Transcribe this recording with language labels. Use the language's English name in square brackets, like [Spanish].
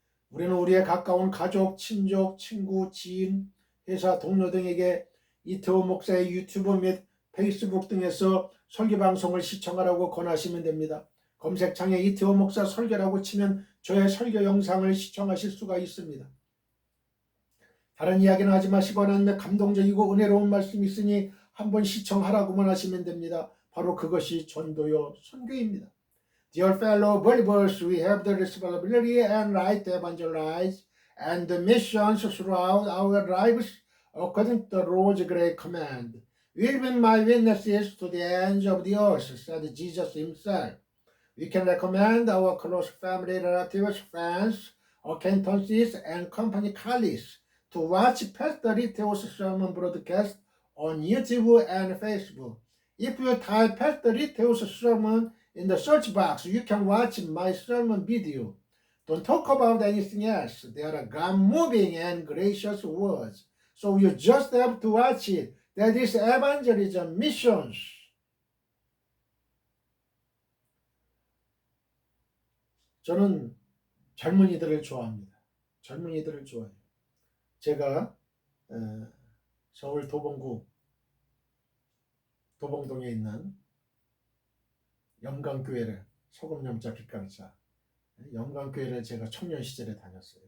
[Korean] 우리는 우리의 가까운 가족, 친족, 친구, 지인, 회사 동료 등에게 이태호 목사의 유튜브 및 페이스북 등에서 설교 방송을 시청하라고 권하시면 됩니다. 검색창에 이태호 목사 설교라고 치면 저의 설교 영상을 시청하실 수가 있습니다. 다른 이야기는 하지 마시고 하나님의 감동적이고 은혜로운 말씀이 있으니 한번 시청하라고만 하시면 됩니다. 바로 그것이 전도요 선교입니다. [English] Dear fellow believers, we have the responsibility and right to evangelize and the missions throughout our lives according to the Lord's great command. Will be my witnesses to the ends of the earth, said Jesus himself. We can recommend our close family, relatives, friends, acquaintances, and company colleagues to watch Pastor Riteo's sermon broadcast on YouTube and Facebook. If you type Pastor Riteo's sermon in the search box, you can watch my sermon video. Don't talk about anything else. They are God-moving and gracious words. So you just have to watch it. That is evangelism missions. [Korean] 저는 젊은이들을 좋아합니다. 젊은이들을 좋아해요. 제가 서울 도봉동에 있는 영광교회를 소금염자 빛강사 영광교회를 제가 청년 시절에 다녔어요.